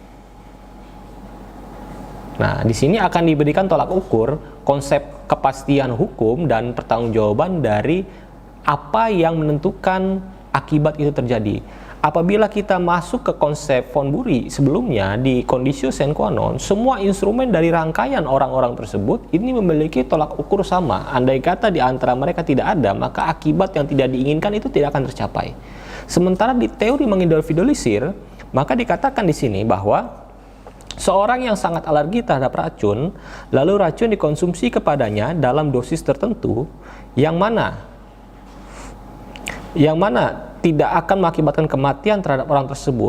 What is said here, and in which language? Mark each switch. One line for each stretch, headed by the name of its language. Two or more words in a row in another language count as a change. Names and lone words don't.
Indonesian: Nah, di sini akan diberikan tolak ukur konsep kepastian hukum dan pertanggungjawaban dari apa yang menentukan akibat itu terjadi. Apabila kita masuk ke konsep von Bury sebelumnya di
Latin: conditio sine qua non,
Indonesian: semua instrumen dari rangkaian orang-orang tersebut ini memiliki tolak ukur sama. Andai kata di antara mereka tidak ada, maka akibat yang tidak diinginkan itu tidak akan tercapai. Sementara di teori mengindividualisir, maka dikatakan di sini bahwa seorang yang sangat alergi terhadap racun, lalu racun dikonsumsi kepadanya dalam dosis tertentu, yang mana tidak akan mengakibatkan kematian terhadap orang tersebut.